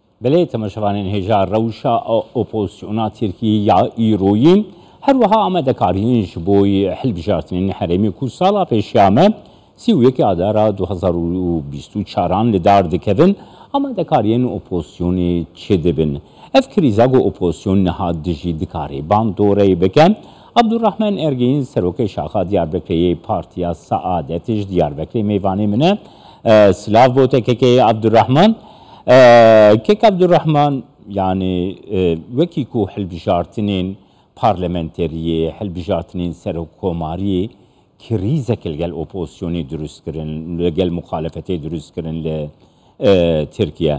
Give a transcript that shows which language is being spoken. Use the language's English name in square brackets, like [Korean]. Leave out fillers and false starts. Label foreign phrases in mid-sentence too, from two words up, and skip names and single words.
[Kurdish] بەلێ تەماشەوانین هێژا ڕەوشە ئۆپۆزیسیۆنا تورکی یا ئیرۆیین هەروەها ئامادەکاریش بۆی هەڵبژاردننی هەرێمی کو ساڵا پێشیامە 31 ئادارا 2024 li dar dikevin amadekariyên opozisyonê çê dibin. Ev krîza ku opozisyonê niha dijî dikarê bandoreyê bike. Abdurrahman Ergeyîn serokê şaxa Diyarbekirê Partiya Saadetê ji Diyarbekirê mêvanê min e. Silav bo te kekê Abdurrahman. Kek Abdurrahman yani wekî ku hilbijartinên parlamenteriyê, hilbijartinên serokkomariyê krîzek li gel opozisyonê durust kirin, li gel muxalefetê durust kirin li Tirkiye.